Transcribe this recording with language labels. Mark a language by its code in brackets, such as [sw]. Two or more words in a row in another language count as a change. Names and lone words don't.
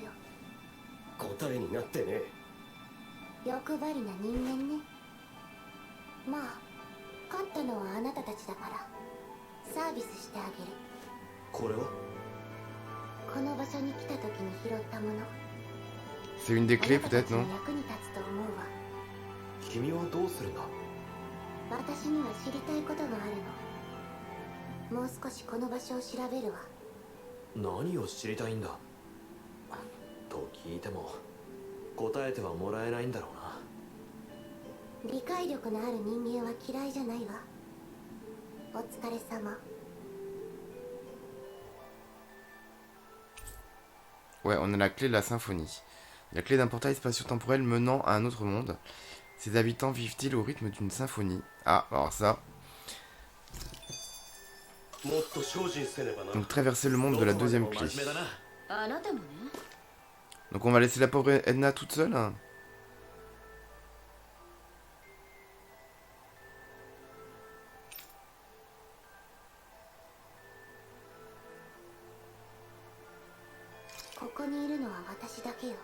[ja] 答えになってね欲張りな人間ね。まあ勝ったのはあなたたちだからサービスしてあげる。これはこの場所に来た時に拾ったもの。 [fr] C'est une des clés [ja] あなたた [fr] peut-être, [ja] ちの [fr] non? [ja] 役に立つと思うわ。君はどうするんだ。私には知りたいことがあるの。もう少しこの場所を調べるわ。何を知りたいんだと聞いても答えてはもらえないんだろうな。理解力のある人間は嫌いじゃないわ。お疲れ様。 [fr] Ouais, on a la clé de la symphonie. La clé d'un portail spatio-temporel menant à un autre monde. Ses habitants vivent-ils au rythme d'une symphonie? Ah, alors ça. [ja] もっと精進せねばな。 [fr] Donc traverser le monde de la deuxième [ja] どこま [fr] clé. [ja] でも真面目だな。あなたもね。 [fr] Donc on va laisser la pauvre Edna toute seule, hein. [ja] ここにいるのは私だけよ。